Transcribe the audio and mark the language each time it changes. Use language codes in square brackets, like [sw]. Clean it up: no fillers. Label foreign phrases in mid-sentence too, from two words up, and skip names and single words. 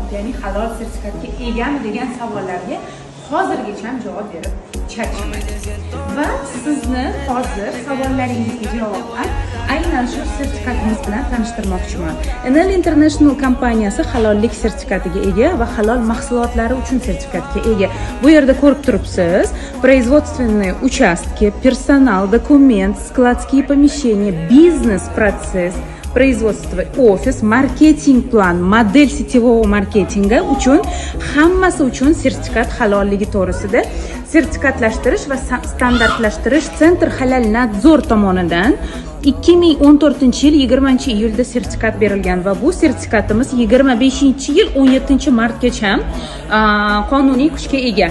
[uz] Ya'ni halol sertifikatga egami degan savollarga hozirgacha javob berib charchamaymiz. Va sizni hozir savollaringizga javoban aynan shu sertifikatimiz bilan tanishtirmoqchiman. Enel International kompaniyasi halollik sertifikatiga ega va halol mahsulotlari uchun sertifikatga ega. Bu yerda ko'rib turibsiz, [ru] производственные участки, персонал, документ, складские помещения, бизнес-процесс, производство, офис, [en] marketing plan, [uz] model сетевого marketinga uchun hammasi uchun sertifikat halolligi to'g'risida sertifikatlashtirish va standartlashtirish Center halal nadzor tomonidan 2014-yil 20-iyulda sertifikat berilgan va bu sertifikatimiz 25-yil 17-martgacha qonuniy kuchga ega.